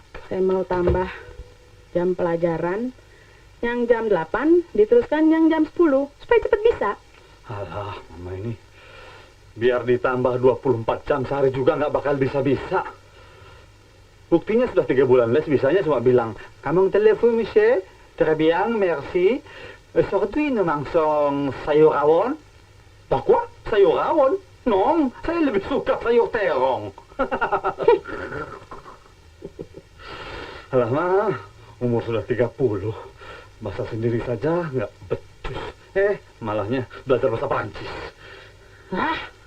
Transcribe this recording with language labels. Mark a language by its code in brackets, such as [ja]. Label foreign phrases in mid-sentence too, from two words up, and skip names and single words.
[id] Saya mau tambah jam pelajaran. Yang jam 8 diteruskan yang jam 10. Supaya cepet bisa. Alah, Mama ini. Biar ditambah 24 jam sehari juga nggak bakal bisa-bisa. Buktinya sudah 3 bulan les, bisanya cuma bilang, "Kamu telepon, [fr] monsieur? Très bien, merci. Aujourd'hui, nous mangeons [id] sayur rawon." [fr] Bah quoi? [id] Sayur rawon? Non, saya lebih suka sayur terong. Alah, mah, umur sudah 30. Bahasa sendiri saja nggak becus. Malahnya belajar bahasa Perancis. Hah?